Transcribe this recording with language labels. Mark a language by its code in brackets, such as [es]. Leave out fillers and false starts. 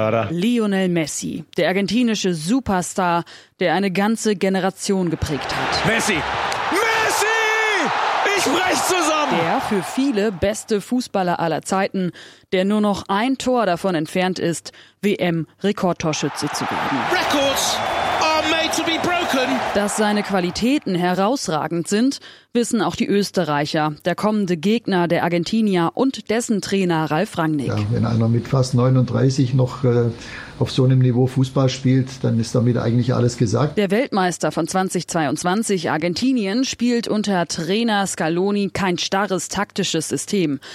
[de] Lionel Messi, der argentinische Superstar, der eine ganze Generation geprägt hat. Messi! Ich brech zusammen! Der für viele beste Fußballer aller Zeiten, der nur noch ein Tor davon entfernt ist, WM-Rekordtorschütze zu werden. [en] Records are made to be broken. [de] Dass seine Qualitäten herausragend sind, wissen auch die Österreicher, der kommende Gegner der Argentinier und dessen Trainer Ralf Rangnick. Ja, wenn einer mit fast 39 noch auf so einem Niveau Fußball spielt, dann ist damit eigentlich alles gesagt. Der Weltmeister von 2022, Argentinien, spielt unter Trainer Scaloni kein starres taktisches System.